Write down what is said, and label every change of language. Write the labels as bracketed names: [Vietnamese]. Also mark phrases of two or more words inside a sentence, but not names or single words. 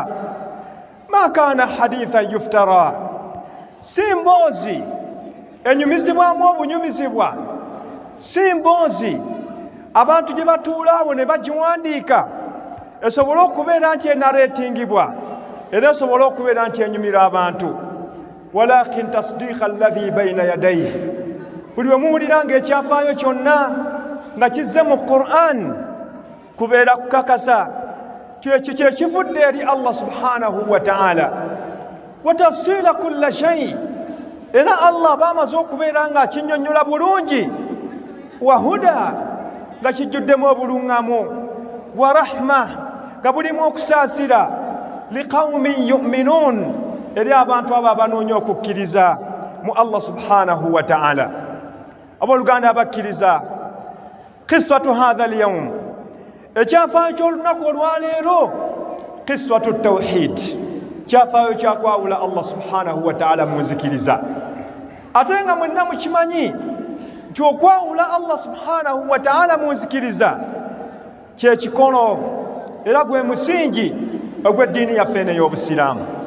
[Arabic] ما كان حديثا يفترى, [Ganda] si mboozi enyumizibwamu obunyumizibwa, si mboozi abantu gye batuula awo ne bagiwandiika esobola okubeera nti enareetingibwa era esobola okubeera nti enyumira abantu. [Arabic] ولكن تصديق الذي بين يديه, [Ganda] buli omuwulira ng'ekyafaayo kyonna nga kizze mu Qur'an kubeera kukakasa kyekyo kyekivudde eri Allah [Arabic] سبحانه وتعالى. وتفصيل كل شيء, [Ganda] era Allah bamaze okubeera nga akinyonnyola bulungi. [Arabic] وهدى, [Ganda] nga kijjuddemu obuluŋŋamu. [Arabic] ورحمة, [Ganda] nga bulimu okusaasira. [Arabic] لقوم يؤمنون, [Ganda] eri abantu abo abanoonya okukkiriza mu Allah [Arabic] سبحانه وتعالى. [Ganda] Abooluganda abakkiriza, [Arabic] قصة هذا اليوم, [Ganda] ekyafaayo ky'olunaku olwaleero, [Arabic] قصة توحيد, [Ganda] kyafaayo kyakwawula Allah [Arabic] سبحانه وتعالى [Ganda] mu nzikiriza. Ate nga mwenna mukimanyi nti okwawula Allah [Arabic] سبحانه وتعالى [Ganda] mu nzikiriza kyekikono era gwe musingi ogw'eddiini yaffe eno ey'Obusiraamu.